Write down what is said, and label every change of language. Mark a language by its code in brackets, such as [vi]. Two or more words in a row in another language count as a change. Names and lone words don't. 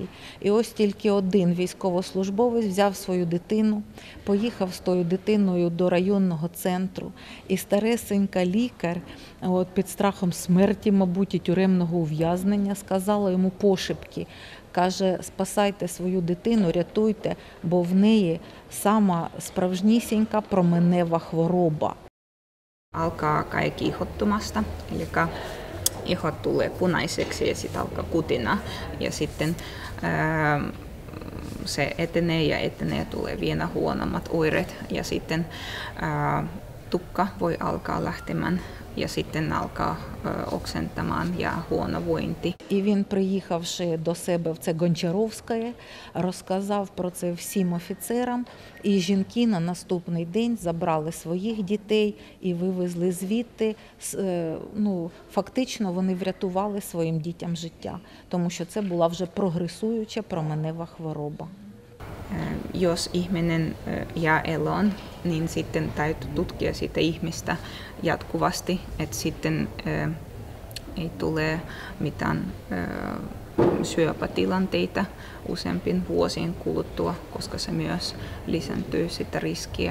[uk] І ось тільки один військовослужбовець взяв свою дитину, поїхав з тою дитиною до районного центру, і старесенька лікар от, під страхом смерті, мабуть, і тюремного ув'язнення сказала йому пошепки, каже, спасайте свою дитину, рятуйте, бо в неї сама справжнісінька променева хвороба. [fi] Alkaa kai kiihottumasta, eli ihot tulee punaiseksi ja sitten alkaa kutina ja sitten se etenee ja tulee vielä huonommat oireet ja sitten tukka voi alkaa lähtemään ja sitten alkaa oksentamaan ja huono vointi. [uk] І він, приїхавши до себе в це Гончаровське, розказав про це всім офіцерам, і жінки на наступний день забрали своїх дітей і вивезли звідти. Ну, фактично вони врятували своїм дітям життя, тому що це була вже прогресуюча променева хвороба. [fi] Jos ihminen jää eloon, niin sitten täytyy tutkia sitä ihmistä jatkuvasti, että sitten ei tule mitään syöpätilanteita useampien vuosien kuluttua, koska se myös lisääntyy sitä riskiä.